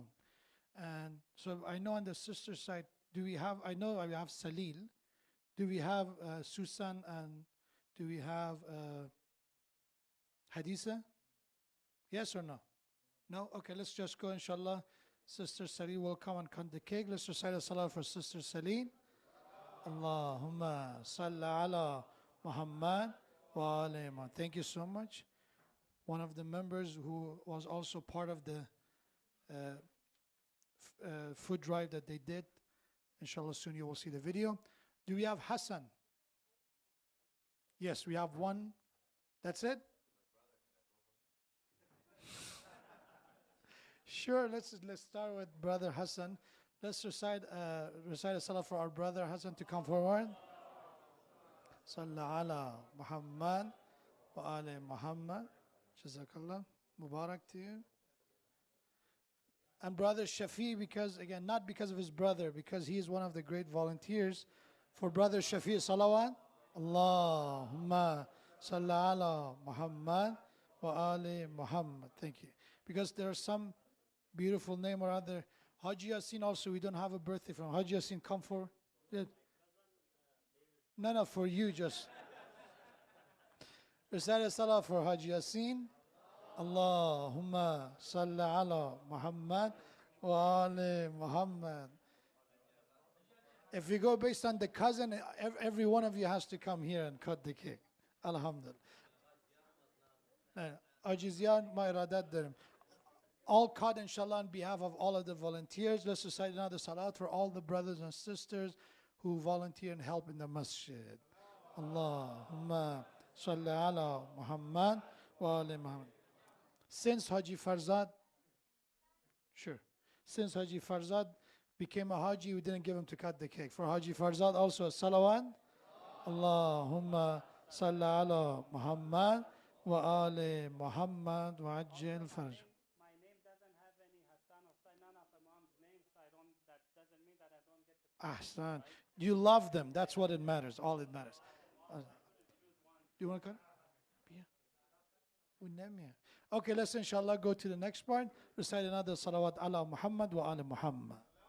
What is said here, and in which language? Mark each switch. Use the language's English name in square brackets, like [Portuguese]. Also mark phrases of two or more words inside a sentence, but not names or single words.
[English] And so I know on the sister side, I know we have Salil. Do we have Susan and do we have Haditha? Yes or no? No? Okay, let's just go inshallah. Sister Salil will come and cut the cake. Let's recite a salah for Sister Salil. [Arabic] اللهم صل على محمد وآل محمد. [English] Thank you so much. One of the members who was also part of the food drive that they did. Inshallah soon you will see the video. Do we have Hassan? Yes, we have one. That's it? Sure, let's start with Brother Hassan. Let's recite a salah for our brother Hassan to come forward. [Arabic] صلى الله على محمد وآل محمد. [English] Jazakallah. Mubarak to you. And Brother Shafi, because again, not because of his brother, because he is one of the great volunteers. For Brother Shafi, salawat. [Arabic] اللهم صل على محمد وآل محمد. [English] Thank you. Because there are some beautiful name or other. Haji Yasin also, we don't have a birthday from Haji Yasin. Come for it. No, for you just. Recite a salah for Haji Yasin. [Arabic] اللهم صل على محمد وآل محمد. [English] If we go based on the cousin, every one of you has to come here and cut the cake. Alhamdulillah. [Persian] عزیزان ما ارادت داریم. [English] All cut inshallah on behalf of all of the volunteers. Let's recite another salat for all the brothers and sisters who volunteer and help in the masjid. [Arabic] اللهم صل على محمد وآل محمد. [English] Since Haji Farzad became a Haji, we didn't give him to cut the cake. For Haji Farzad also a salawat. [Arabic] اللهم صل على محمد وآل محمد وعجل فرج. [English] My name doesn't have any Hassan or none of Imam's names, so that doesn't mean that I don't get to. Ahsan. You love them. That's what it matters. All it matters. Do you want to cut? Yeah. Okay, let's inshallah go to the next part. Recite another salawat [Arabic] على محمد وآل محمد.